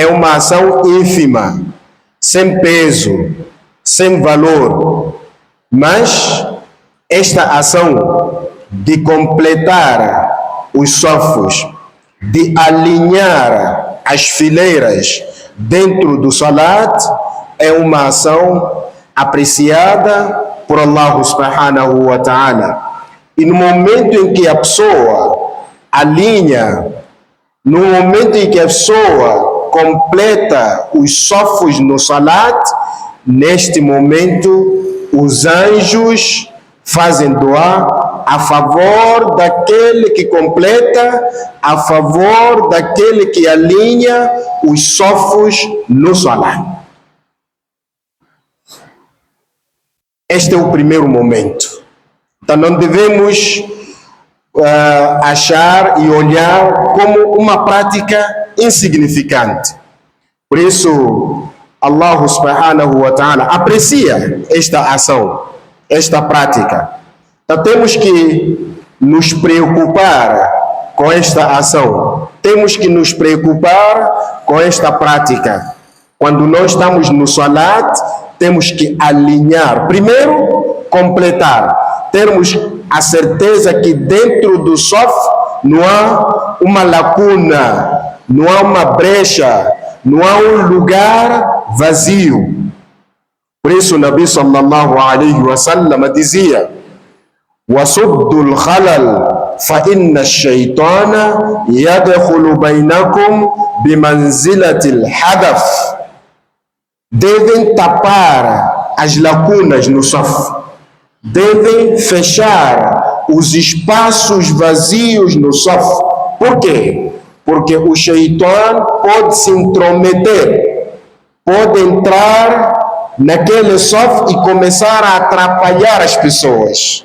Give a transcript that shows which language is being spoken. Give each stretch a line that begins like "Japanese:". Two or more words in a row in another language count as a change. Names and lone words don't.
Portuguese: uma ação ínfima, sem peso, sem valor, mas esta ação de completar os safos, de alinhar as fileiras dentro do salat, é uma ação apreciada por Allah
Arabic: سبحانه وتعالى.
Portuguese: E no momento em que a pessoa alinha, no momento em que a pessoa completa os safos no salat, neste momento os anjos fazem dua a favor daquele que completa, a favor daquele que alinha os safos no salat. Este é o primeiro momento. Então não devemos achar e olhar como uma prática insignificante. Por isso, Allah
Arabic: سبحانه وتعالى
Portuguese: aprecia esta ação, esta prática. Então temos que nos preocupar com esta ação, temos que nos preocupar com esta prática. Quando nós estamos no salat, temos que alinhar, primeiro completar, termos a certeza que dentro do saf não há uma lacuna, não há uma brecha, não há um lugar vazio. Por isso o Nabi
Arabic: صلى الله عليه وسلم
Portuguese: dizia:
Arabic: وَصُدُّ الْخَلَلْ فَإِنَّ الشَّيْطَانَ يَدْخُلُ بَيْنَكُمْ بِمَنْزِلَةِ الْحَدَثِ.
Portuguese: Devem tapar as lacunas no saf, devem fechar os espaços vazios no saf. Por quê? porque o Shaitan pode se intrometer, pode entrar naquele saf e começar a atrapalhar as pessoas.